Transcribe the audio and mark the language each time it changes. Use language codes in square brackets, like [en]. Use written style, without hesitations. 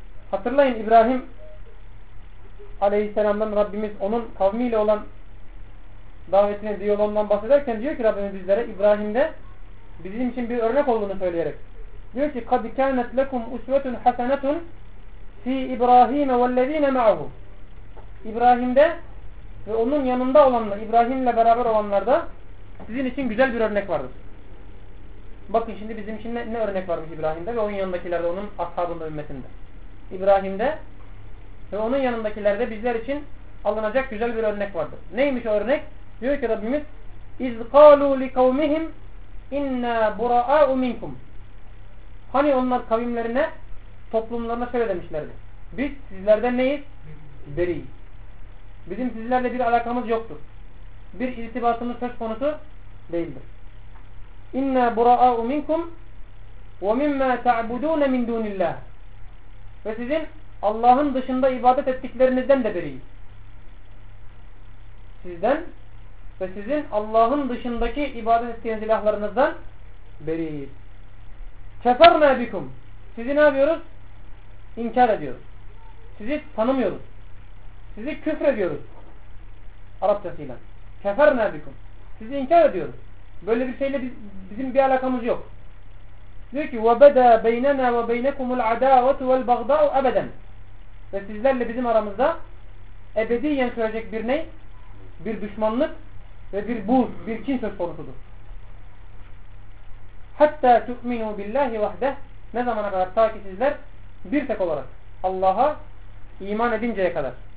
[tr] Hatırlayın, İbrahim Aleyhisselam'dan Rabbimiz onun kavmiyle olan davetine, diyalogundan bahsederken diyor ki Rabbimiz bizlere, İbrahim'de bizim için bir örnek olduğunu söyleyerek diyor ki [ar] قَدْ كَانَتْ لَكُمْ اُسْوَةٌ حَسَنَةٌ فِي إِبْرَاهِيمَ وَالَّذ۪ينَ مَعَهُ [tr] İbrahim'de ve onun yanında olanlar, İbrahim'le beraber olanlarda sizin için güzel bir örnek vardır. Bakın şimdi bizim için ne örnek varmış İbrahim'de ve onun yanındakilerde, onun ashabında, ümmetinde. İbrahim'de ve onun yanındakilerde bizler için alınacak güzel bir örnek vardır. Neymiş o örnek? Diyor ki Rabbimiz [ar] اِذْ قَالُوا لِقَوْمِهِمْ اِنَّا بُرَآءُ مِنْكُمْ. [tr] Hani onlar kavimlerine, toplumlarına şöyle demişlerdi. Biz sizlerden neyiz? Beriyiz. Bizim sizlerle bir alakamız yoktur. Bir irtibatımız söz konusu değildir. [ar] اِنَّا بُرَآءُ مِنْكُمْ وَمِمَّا تَعْبُدُونَ مِنْ دُونِ اللّٰهِ. [tr] Ve sizin Allah'ın dışında ibadet ettiklerinizden de beriyiz. Sizden ve sizin Allah'ın dışındaki ibadet ettiğiniz ilahlarınızdan beriyiz. [ar] كَفَرْنَا بِكُمْ. [tr] Sizi ne yapıyoruz? İnkar ediyoruz. Sizi tanımıyoruz. Sizi küfrediyoruz. Arapçasıyla. كَفَرْنَا بِكُمْ. Sizi inkar ediyoruz. Böyle bir şeyle bizim bir alakamız yok. Diyor ki [ar] وَبَدَى بَيْنَنَا وَبَيْنَكُمُ الْعَدَاوَةُ وَالْبَغْضَاءُ أَبَدًا. [tr] Ve sizlerle bizim aramızda ebediyen sürecek bir ney? Bir düşmanlık ve bir buz, bir kin söz konusudur. [ar] حَتَّى تُؤْمِنُوا بِاللّٰهِ وَحْدَهِ. [tr] Ne zamana kadar? Ta ki sizler bir tek olarak Allah'a iman edinceye kadar.